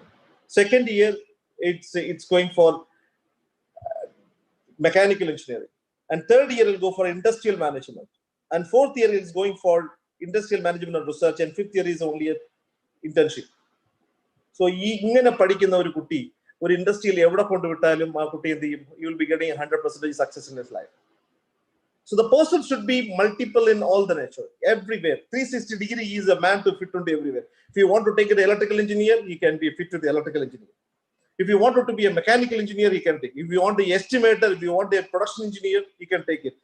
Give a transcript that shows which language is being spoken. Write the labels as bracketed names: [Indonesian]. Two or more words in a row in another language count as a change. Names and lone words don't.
[English] Second year, it's going for mechanical engineering, and third year will go for industrial management, and fourth year is going for industrial management and research, and fifth year is only an internship. [Malayalam] So ഇങ്ങനെ പഠിക്കുന്ന ഒരു കുട്ടി ഒരു ഇൻഡസ്ട്രി ഇൽ എവിടെ കൊണ്ടു വിട്ടാലും ആ കുട്ടി [English] you will be getting 100% success in his life. So the person should be multiple in all the nature, everywhere. 360 degree is a man to fit into everywhere. If you want to take an electrical engineer, he can be fit to the electrical engineer. If you wanted to be a mechanical engineer, he can take it. If you want the estimator, if you want a production engineer, he can take it.